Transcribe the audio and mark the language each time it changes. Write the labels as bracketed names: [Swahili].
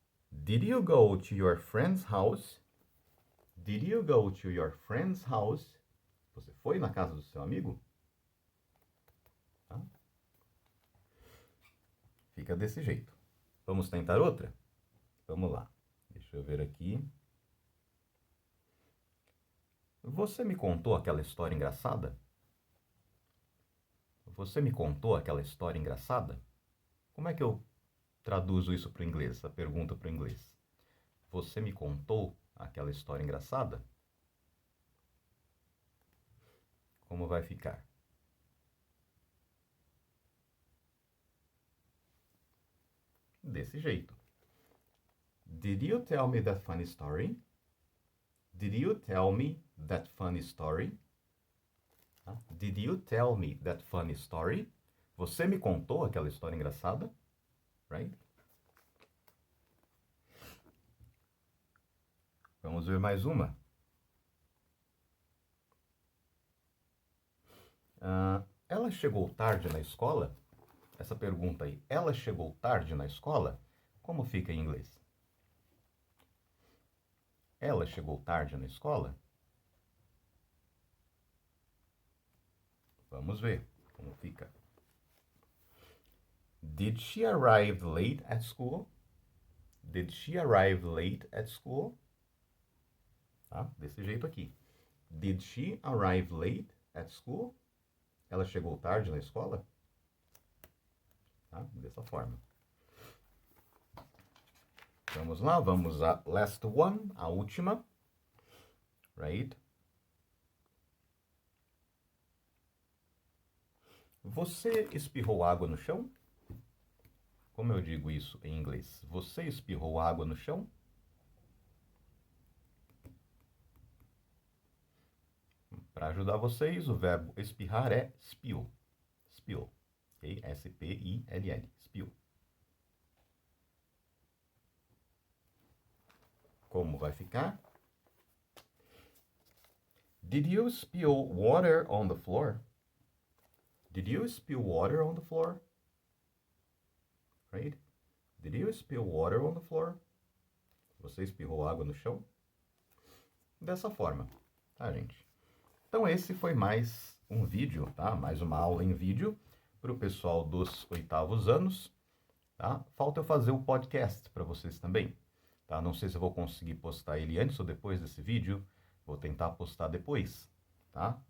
[English] Did you go to your friend's house? Did you go to your friend's house? [Portuguese] Você foi na casa do seu amigo? Tá? Fica desse jeito. Vamos tentar outra? Vamos lá. Deixa eu ver aqui. Você me contou aquela história engraçada? Você me contou aquela história engraçada? Como é que eu traduzo isso para o inglês, essa pergunta para o inglês? Você me contou aquela história engraçada? Como vai ficar? Desse jeito. [English] Did you tell me that funny story? Did you tell me that funny story? Did you tell me that funny story? [Portuguese] Você me contou aquela história engraçada? Right? Vamos ver mais uma. Ela chegou tarde na escola? Essa pergunta aí, ela chegou tarde na escola? Como fica em inglês? Ela chegou tarde na escola? Vamos ver como fica. [English] Did she arrive late at school? Did she arrive late at school? [Portuguese] Desse jeito aqui. [English] Did she arrive late at school? [Portuguese] Ela chegou tarde na escola? Dessa forma. Vamos lá, vamos à [English] last one, [Portuguese] a última. Right? Você espirrou água no chão? Como eu digo isso em inglês? Você espirrou água no chão? Para ajudar vocês, o verbo espirrar é spill. [English] Spill. Okay? S-P-I-L-L. Spill. [Portuguese] Como vai ficar? [English] Did you spill water on the floor? Did you spill water on the floor? Right? Did you spill water on the floor? [Portuguese] Você espirrou água no chão? Dessa forma, tá, gente? Então esse foi mais um vídeo, tá? Mais uma aula em vídeo para o pessoal dos 8º anos, tá? Falta eu fazer o podcast para vocês também, tá? Não sei se eu vou conseguir postar ele antes ou depois desse vídeo, vou tentar postar depois, tá?